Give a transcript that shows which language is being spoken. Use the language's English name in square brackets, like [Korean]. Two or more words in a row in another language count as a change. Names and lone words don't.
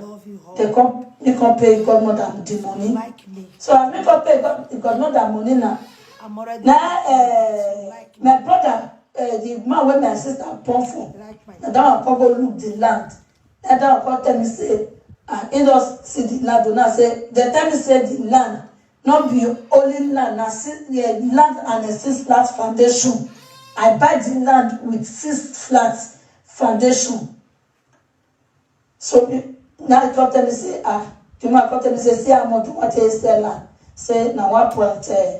[Nigerian Pidgin] You come pay godmother the money. So I make up pay godmother money now. Now, my brother, the man where my sister born for, that one come go look the land. That one come tell me say, he just see the land. And I say, they tell me say the land not be only land, na the land and a 6 flat foundation. I buy the land with 6 flat foundation. So now he come tell me say, the man come tell me say, see how much what is sell land? Say now 1.7.